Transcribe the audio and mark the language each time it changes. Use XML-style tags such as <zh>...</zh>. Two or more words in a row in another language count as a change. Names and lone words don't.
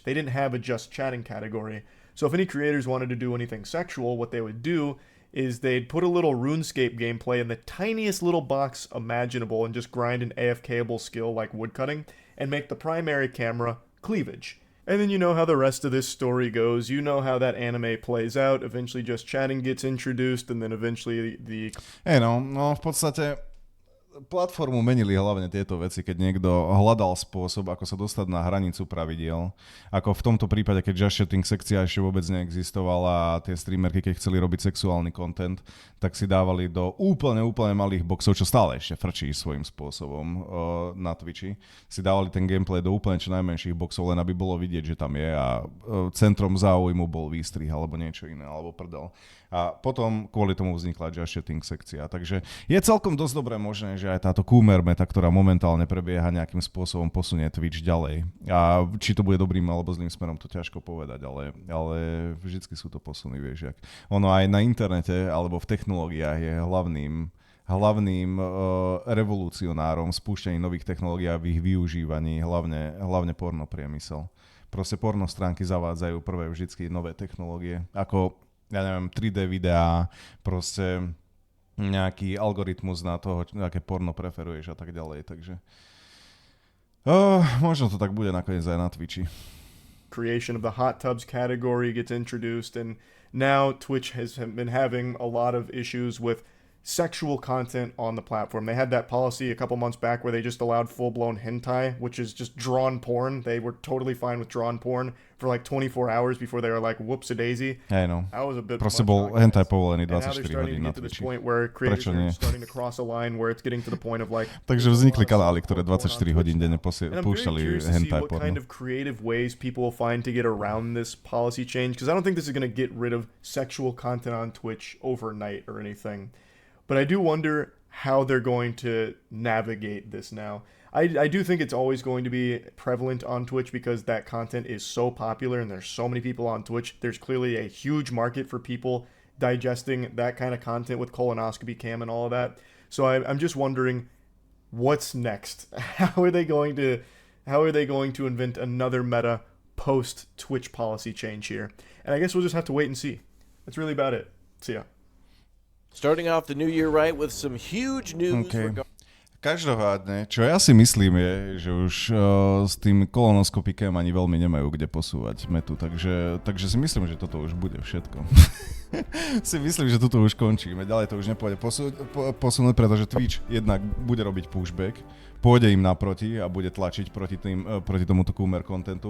<en>They didn't have a just chatting category. So if any creators wanted to do anything sexual, what they would do is they'd put a little RuneScape gameplay in the tiniest little box imaginable and just grind an AFK-able skill like woodcutting and make the primary camera cleavage. And then you know how the rest of this story goes. You know how that anime plays out. Eventually just chatting gets introduced and then eventually the...</en> <sk>No, v podstate platformu menili hlavne tieto veci, keď niekto hľadal spôsob, ako sa dostať na hranicu pravidiel. Ako v tomto prípade, keď</sk> <en>just chatting</en> <sk>sekcia ešte vôbec neexistovala a tie streamerky, keď chceli robiť sexuálny content, tak si dávali do úplne malých boxov, čo stále ešte frčí svojím spôsobom na Twitchi. Si dávali ten gameplay do úplne čo najmenších boxov, len aby bolo vidieť, že tam je a centrom záujmu bol výstrih alebo niečo iné, alebo prdel. A potom kvôli tomu vznikla</sk> <en>just chatting</en> <sk>sekcia. Takže je celkom dosť dobré možné, že aj táto</sk> <en>coomer meta,</en> <sk>ktorá momentálne prebieha, nejakým spôsobom posunie Twitch ďalej. A či to bude dobrým alebo zlým smerom, to ťažko povedať, ale vždycky sú to posuny, vieš, jak. Ono aj na internete alebo v technológiách je hlavným revolucionárom spúšťaní nových technológií a v ich využívaní, hlavne pornopriemysel. Proste porno stránky zavádzajú prvé vždycky nové technológie, ako ja neviem, 3D videá, proste nejaký algoritmus na toho, aké porno preferuješ a tak ďalej, takže možno to tak bude nakoniec aj na Twitchi.</sk> <en>Creation of the hot tubs category gets introduced, and now Twitch has been having a lot of issues with sexual content on the platform. They had that policy a couple months back where they just allowed full-blown hentai, which is just drawn porn. They were totally fine with drawn porn for like 24 hours before they were like, whoops-a-daisy. Hey, no. That was a bit</en> <sk>proste bol hentai povolený 24 hodín to na</sk> <en>this</en> <sk>Twitchi.</sk> <en>point where creators are starting to cross a line where it's getting to the point of like...</en> <sk>Takže vznikli kanály, ktoré 24 hodín denne púšťali hentai porno.</sk> <en>What kind of creative ways people will find to get around this policy change, because I don't think this is going to get rid of sexual content on Twitch overnight or anything. But I do wonder how they're going to navigate this now. I do think it's always going to be prevalent on Twitch because that content is so popular and there's so many people on Twitch. There's clearly a huge market for people digesting that kind of content with colonoscopy cam and all of that. So I'm just wondering what's next. How are they going to invent another meta post Twitch policy change here? And I guess we'll just have to wait and see. That's really about it. See ya. Starting off the new year right with some huge news. Okay.</en> <sk>Každopádne, čo ja si myslím je, že už s tým kolonoskopikem ani veľmi nemajú kde posúvať metu, takže si myslím, že toto už bude všetko. Si myslím, že toto už končíme, ďalej to už nepôjde posunúť, pretože Twitch jednak bude robiť pushback, pôjde im naproti a bude tlačiť proti tomuto coomer contentu.</sk>